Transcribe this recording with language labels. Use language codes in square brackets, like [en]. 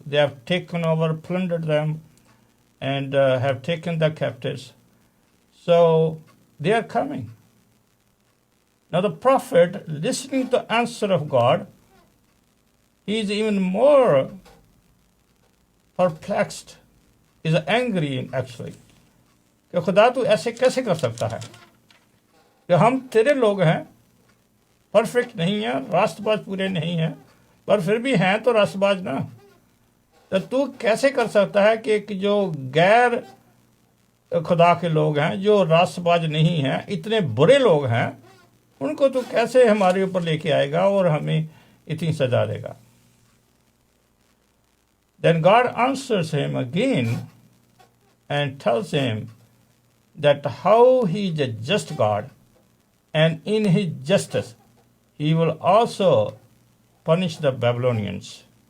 [en] They have taken over, plundered them, and have taken the captives. So they are coming. Now the prophet, listening to the answer of God, he is even more perplexed, is angry actually. [hi] कि खुदा तू ऐसे कैसे कर सकता है कि हम तेरे लोग हैं, परफेक्ट नहीं है, रास्तबाज पूरे नहीं है, पर फिर भी हैं तो रास्तबाज ना। तो तू कैसे कर सकता है कि जो गैर खुदा के लोग हैं, जो रास्तबाज नहीं हैं, इतने बुरे लोग हैं, उनको तू कैसे हमारे ऊपर लेके आएगा और हमें इतनी सजा देगा? [en] Then God answers him again and tells him that how he is a just God, and in his justice he will also punish the Babylonians.